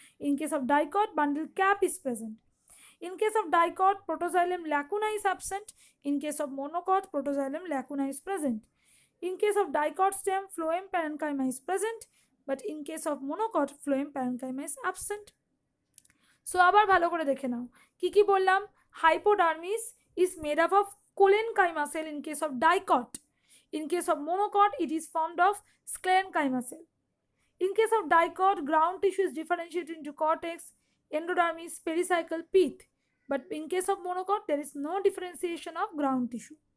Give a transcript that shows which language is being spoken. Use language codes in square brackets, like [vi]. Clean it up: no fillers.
[en] In case of dicot, bundle cap is present. In case of dicot, protoxylem lacuna is absent. In case of monocot, protoxylem lacuna is present. In case of dicot stem, phloem parenchyma is present, but in case of monocot, phloem parenchyma is absent. [bn] So আবার ভালো করে দেখে নাও কি কি বললাম। [en] hypodermis is made up of collenchyma cell in case of dicot. In case of monocot, it is formed of sclerenchyma cell. In case of dicot, ground tissue is differentiated into cortex, endodermis, pericycle, pith. But in case of monocot, there is no differentiation of ground tissue.